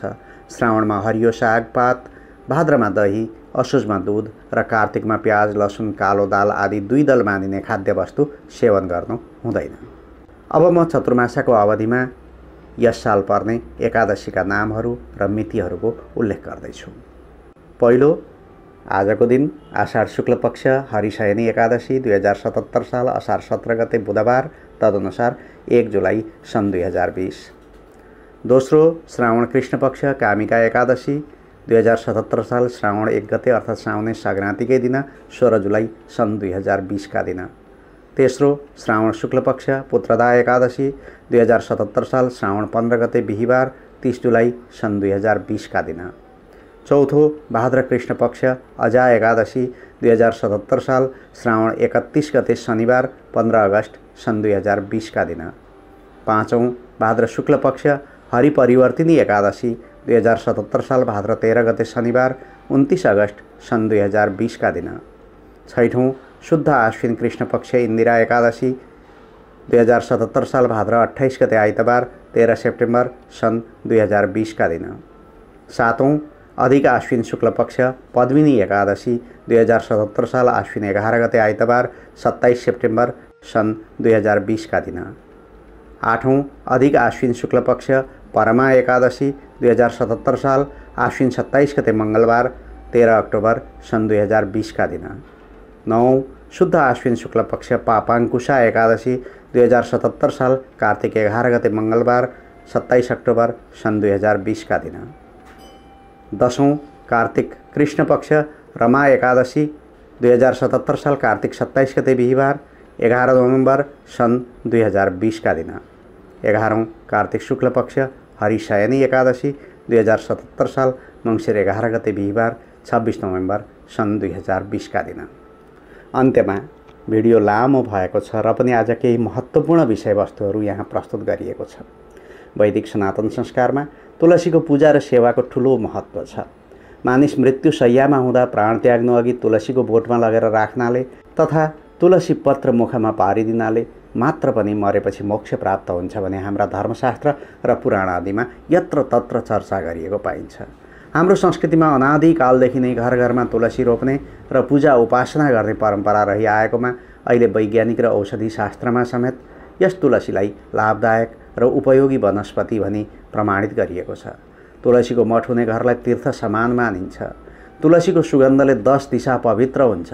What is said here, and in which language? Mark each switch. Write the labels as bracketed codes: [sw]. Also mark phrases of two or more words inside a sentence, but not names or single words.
[ne] श्रावणमा हरियो साग पात, भाद्रमा दही, असोजमा दूध र कार्तिकमा प्याज, लसुन, कालो दाल आदि 2 दल मानिने खाद्य वस्तु सेवन गर्नु हुँदैन। अब म चतुर्मासाको अवधिमा यस साल पर्ने एकादशीका नामहरू र मितिहरूको उल्लेख गर्दैछु। पहिलो, आजको दिन आषाढ शुक्ल पक्ष हरिशयनी एकादशी 2077 साल असार 17 गते बुधबार, तदनुसार 1 जुलाई सन् 2020। दोस्रो श्रावण कृष्ण पक्ष कामिका एकादशी 2077 साल श्रावण 1 गते अर्थात् श्रावणे संक्रान्तिकै दिन 16 जुलाई सन् 2020 का दिन। तेस्रो श्रावण शुक्ल पक्ष पुत्रदा एकादशी 2077 साल श्रावण 15 गते बिहिबार 30 जुलाई सन् 2020 का दिन। चौथो भाद्र कृष्ण पक्ष अजा एकादशी 2077 साल श्रावण 31 गते शनिबार 15 अगस्त सन् 2020 का दिन। पाँचौं भाद्र शुक्ल पक्ष हरिपरिवर्तिनी एकादशी 2077 साल भाद्र 13 गते शनिबार 29 अगस्त सन् 2020 का दिन। छैठौं शुद्ध आश्विन कृष्ण पक्ष इंदिरा एकादशी 2077 साल भाद्र 28 गते आइतबार 13 सेप्टेम्बर सन् 2020 का दिन। सातौं अधिक आश्विन शुक्ल पक्ष पद्मिनी एकादशी 2077 साल आश्विन 11 गते आइतबार 27 सेप्टेम्बर सन् 2020 का दिन। आठौं अधिक आश्विन शुक्ल पक्ष परमा एकादशी 2077 साल आश्विन 27 गते मंगलबार 13 अक्टोबर सन् 2020 का दिन। नौं शुद्ध आश्विन शुक्ल पक्ष पापांकुशा एकादशी 2077 साल कार्तिक 11 गते मंगलबार 27 अक्टोबर सन् 2020 का दिन। दसौं कार्तिक कृष्ण पक्ष रमा एकादशी 2077 साल कार्तिक 27 गते बिहिबार 11 नवंबर सन् 2020 का दिन। 11औं कार्तिक शुक्ल पक्ष हरिशयनी एकादशी 2077 साल मंसिर 11 गते बिहिबार 26 नवंबर सन् 2020 का दिन। अन्त्यमा भिडियो लामो भएको छ र पनि आज केही महत्त्वपूर्ण विषयवस्तुहरू यहाँ प्रस्तुत गरिएको छ। वैदिक सनातन संस्कारमा तुलसीको पूजा र सेवाको ठुलो महत्त्व छ। मानिस मृत्यु शय्यामा हुँदा प्राण त्याग्नु अघि तुलसीको बोटमा लगेर राख्नाले तथा तुलसी पत्र मुखमा पारिदिनाले मात्र पनि मरेपछि मोक्ष प्राप्त हुन्छ भने हाम्रा धर्मशास्त्र र पुराण आदिमा यत्र तत्र चर्चा गरिएको पाइन्छ। हाम्रो संस्कृतिमा अनादिकालदेखि नै घर घरमा तुलसी रोप्ने र पूजा उपासना गर्ने परम्परा रहिआएकोमा अहिले वैज्ञानिक र औषधि शास्त्रमा समेत यस तुलसीलाई लाभदायक र उपयोगी वनस्पति भनी प्रमाणित गरिएको छ। तुलसीको मठ हुने घरलाई तीर्थ समान मानिन्छ। तुलसीको सुगन्धले 10 दिशा पवित्र हुन्छ।